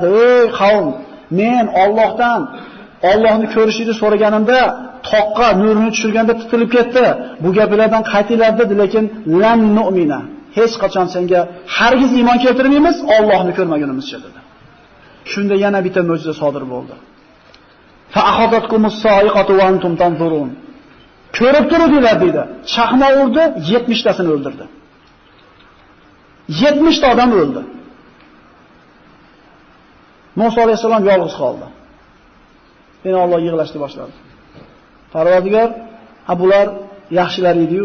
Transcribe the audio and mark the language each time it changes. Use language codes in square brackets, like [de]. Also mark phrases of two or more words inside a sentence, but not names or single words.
[uz] Ey qavm, men Allohni ko'rishni so'raganimda toqqa nurini tushirganda titilib ketdi. Bu gaplardan qaytinglar dedi, lekin [ar] لن نؤمن. [uz] Hech qachon senga hargiz iymon keltirmaymiz, Allohni ko'rmagunimizcha dedi. Shunda yana bitta mo'jiza sodir bo'ldi. [ar] فأخذتكم الصاعقة وأنتم تنظرون. [uz] Ko'rib turuvdilar dedi. Chaqmoq urdi, 70 tasini o'ldirdi. 70 ta odam o'ldi. Musa alayhisalom yolg'iz qoldi. Yana Alloh yig'lashni boshladi. Parvardigor, bular yaxshilar edi-yu.